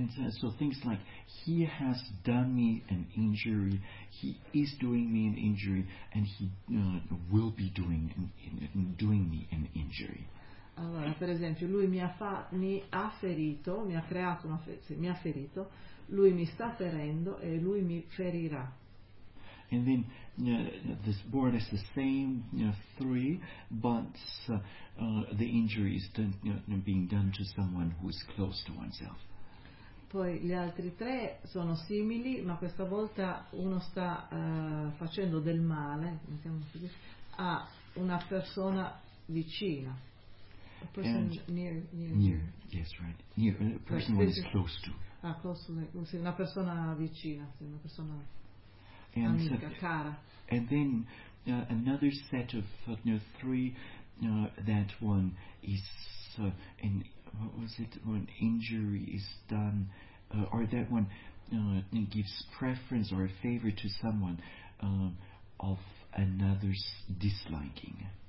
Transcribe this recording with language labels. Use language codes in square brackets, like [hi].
[en] So things like he has done me an injury, he is doing me an injury, and he will be doing me an injury. [it] Allora, per esempio, lui mi ha ferito, lui mi sta ferendo e lui mi ferirà. [en] And then this word is the same 3, but the injury is being done to someone who is close to oneself. [it] Poi gli altri 3 sono simili, ma questa volta uno sta facendo del male, diciamo così, a una persona vicina. [en] A person near. Yes, right. Near, a person who is close to. Ah, close to, [it] sì, una persona vicina, sì, una persona. And, [en] and then another set of 3, that one is in, what was it, when injury is done or that one gives preference or a favor to someone of another's disliking.